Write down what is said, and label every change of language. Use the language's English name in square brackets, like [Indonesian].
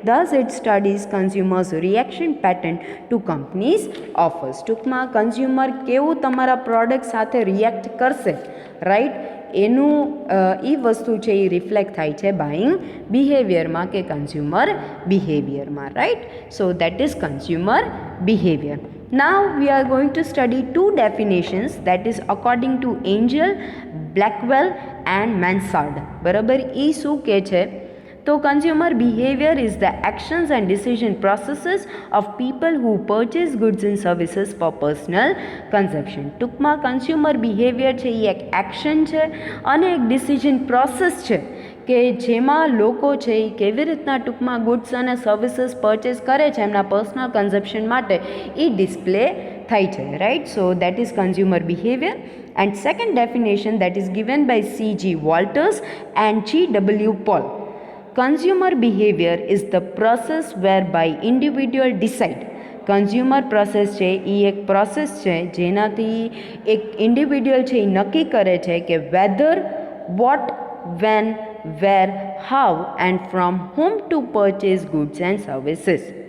[English] Thus it studies consumers reaction pattern to companies offers. [Gujarati] ટૂંકમાં consumer કેવું તમારા product સાથે રિએક્ટ કરશે, રાઈટ, એનું એ વસ્તુ છે એ રિફ્લેક્ટ થાય છે બાઇંગ બિહેવિયરમાં કે consumer બિહેવિયરમાં, right. [English] So that is consumer behaviour. Now we are going to study 2 definitions, that is according to Angel, Blackwell and Mansard, [Gujarati] બરાબર. એ શું કહે છે? [English] તો consumer behaviour is the actions and decision processes of people who purchase goods and services for personal consumption. [Gujarati] ટૂંકમાં consumer behaviour છે એ એક action છે અને એક ડિસિઝન પ્રોસેસ છે કે જેમાં લોકો છે એ કેવી રીતના ટૂંકમાં ગુડ્સ અને સર્વિસીસ પરચેસ કરે છે એમના પર્સનલ કન્ઝમ્પશન માટે એ ડિસ્પ્લે થાય છે, right. [English] So that is consumer behaviour. And second definition that is given by C.G. Walters and G.W. Paul. Consumer behavior is the process whereby individual decide. [Gujarati] Consumer process છે એ એક process છે જેનાથી એક individual છે એ નક્કી કરે છે કે [English] Whether, what, when, where, how and from whom to purchase goods and services.